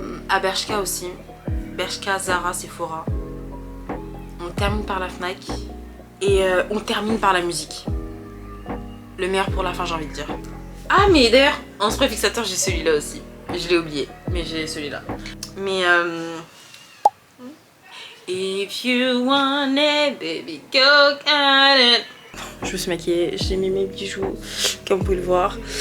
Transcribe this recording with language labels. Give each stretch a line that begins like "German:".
French: À Bershka aussi. Bershka, Zara, Sephora. On termine par la Fnac. Et on termine par la musique. Le meilleur pour la fin, j'ai envie de dire. Ah, mais d'ailleurs, en spray fixateur, j'ai celui-là aussi. Je l'ai oublié, mais j'ai celui-là.
English: Mais if you want it, baby, go get it.
French: Je me suis maquillée, j'ai mis mes bijoux, comme vous pouvez le voir.